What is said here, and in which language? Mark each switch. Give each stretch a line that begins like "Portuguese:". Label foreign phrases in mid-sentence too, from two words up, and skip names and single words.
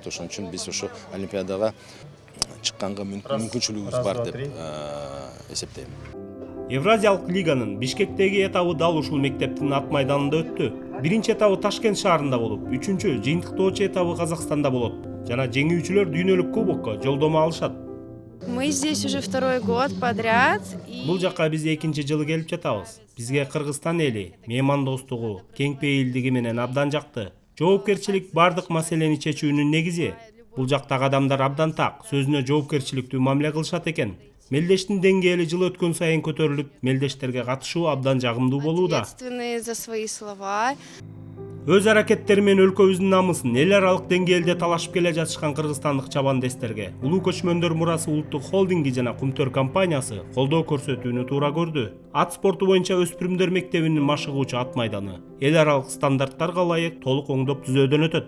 Kyrgyz: Ошон үчүн биз ошо олимпиадага чыкканга мүмкүнчүлүгүбүз бар деп эсептейм. Евразиялык лиганын Бишкектеги этабы дал ушул мектептин ат майданында өттү. Биринчи этабы Ташкент шаарында болуп, үчүнчү жыйынтыктоочу этабы Казакстанда болот. Жана жеңүүчүлөр дүйнөлүк кубокко жолдомо алышат.
Russian: Мы здесь уже второй год подряд.
Kyrgyz: Бул жакка биз экинчи жылы келип жатабыз. Бизге Кыргызстан эли меймандостугу, кең пейилдиги менен абдан жакты. Жоопкерчилик бардык маселени чечүүнүн негизи. Бул жактагы адамдар абдан так, сөзүнө жоопкерчиликтүү мамиле кылышат экен. Мелдештин деңгээли жыл өткөн сайын көтөрүлүп, мелдештерге катышуу абдан жагымдуу болууда.
Russian: Ответственные за свои слова.
Kyrgyz: Өз аракеттери менен өлкөбүздүн намысын эл аралык деңгээлде талашып келе жатышкан кыргызстандык чабандестерге улуу көчмөндөр мурасы улуттук холдинги жана Kumtor компаниясы колдоо көрсөтүүнү туура көрдү. Ат спорту боюнча өспүрүмдөр мектебинин машыгуучу ат майданы эл аралык стандарттарга ылайык толук оңдоп түзөөдөн өтөт.